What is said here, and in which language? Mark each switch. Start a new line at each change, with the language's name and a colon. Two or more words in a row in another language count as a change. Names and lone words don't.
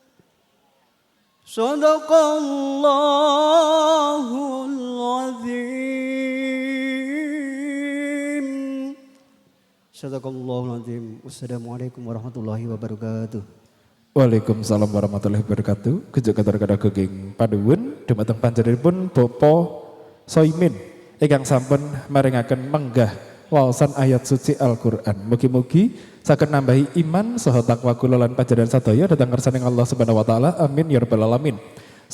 Arabic: صدق الله العظيم صدق الله العظيم. والسلام عليكم ورحمة الله وبركاته. وعليكم السلام ورحمة الله وبركاته.
Javanese: Kejak kathah keging panuwun dumateng panjenenganipun Bapak Soimin ingkang sampun maringaken menggah waosan ayat suci Al-Qur'an. Mugi-mugi saged nambahi iman saha takwa kula lan panjenengan sadaya dhateng ngarsaning Allah
Arabic: سبحانه وتعالى. آمين يا رب العالمين.